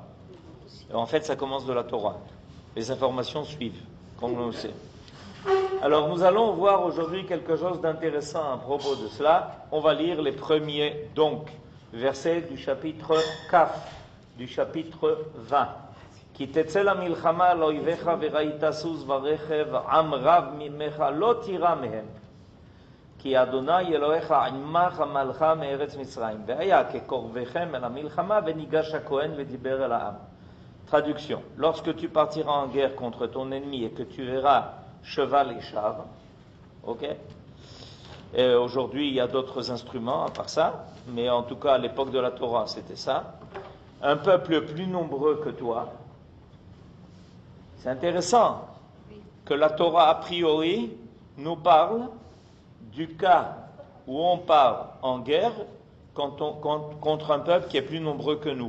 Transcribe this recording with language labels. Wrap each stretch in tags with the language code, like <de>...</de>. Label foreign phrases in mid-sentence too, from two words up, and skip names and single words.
<fr>Et en fait, ça commence de la Torah. Les informations suivent, comme on le sait. Alors, nous allons voir aujourd'hui quelque chose d'intéressant à propos de cela. On va lire les premiers, donc, versets du chapitre Kaf, du chapitre 20.</fr> <he>כי תצא למלחמה על אויביך וראית סוס ורכב עם רב ממך לא תירא מהם כי אדוני אלוהיך עמך עמלך מארץ מצרים והיה כקרבכם אל המלחמה וניגש הכהן ודיבר אל העם.</he> <fr>Traduction. Lorsque tu partiras en guerre contre ton ennemi et que tu verras cheval et char, ok? Et aujourd'hui il y a d'autres instruments à part ça, mais en tout cas à l'époque de la Torah c'était ça. Un peuple plus nombreux que toi. C'est intéressant que la Torah, a priori, nous parle du cas où on part en guerre contre un peuple qui est plus nombreux que nous.</fr>